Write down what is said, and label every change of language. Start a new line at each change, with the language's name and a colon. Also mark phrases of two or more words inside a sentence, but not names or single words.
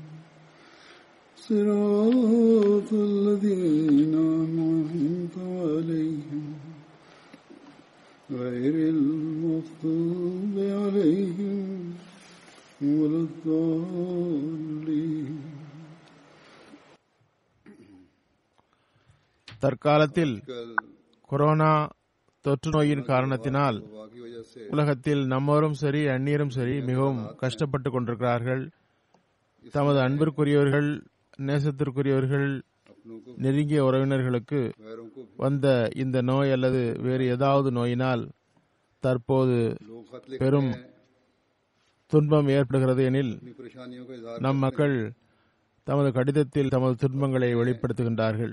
Arabic: صراط الذين أنعمت عليهم غير المغضوب عليهم ولا الضالين.
Tamil: தற்காலத்தில் கொரோனா தொற்று நோயின் காரணத்தினால் உலகத்தில் நம்மோரும் சரி அந்நியரும் சரி மிகவும் கஷ்டப்பட்டு கொண்டிருக்கிறார்கள். தமது அன்பிற்குரியவர்கள், நேசத்திற்குரியவர்கள், நெருங்கிய உறவினர்களுக்கு வந்த இந்த நோய் அல்லது வேறு ஏதாவது நோயினால் தற்போது பெரும் துன்பம் ஏற்படுகிறது எனில் நம் மக்கள் தமது கடிதத்தில் தமது துன்பங்களை வெளிப்படுத்துகின்றார்கள்.